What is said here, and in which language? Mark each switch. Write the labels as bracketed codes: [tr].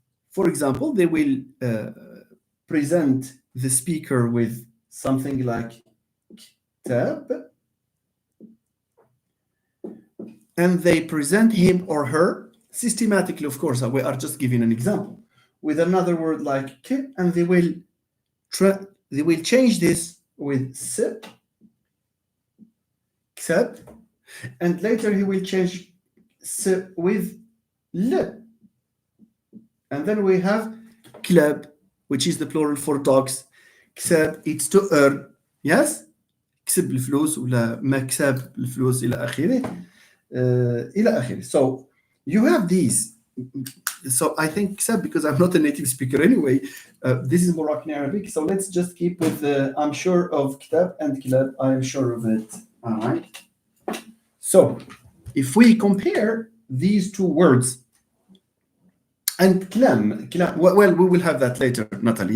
[en] For example, they will present the speaker with something like kitab, and they present him or her systematically, of course, we are just giving an example, with another word like k, and they will change this with s, kitab, and later he will change s with l. And then we have klab, which is the plural for dogs. كسب, it's to earn. Yes? [ar] كسب الفلوس ولا مكسب الفلوس إلى آخره. إلى آخره. [en] So you have these. So I think كسب, because I'm not a native speaker anyway, this is Moroccan Arabic. So let's just keep with I'm sure of كتاب and كلاب. I am sure of it. All right. So if we compare these two words, and كلام, well, we will have that later, Natalie.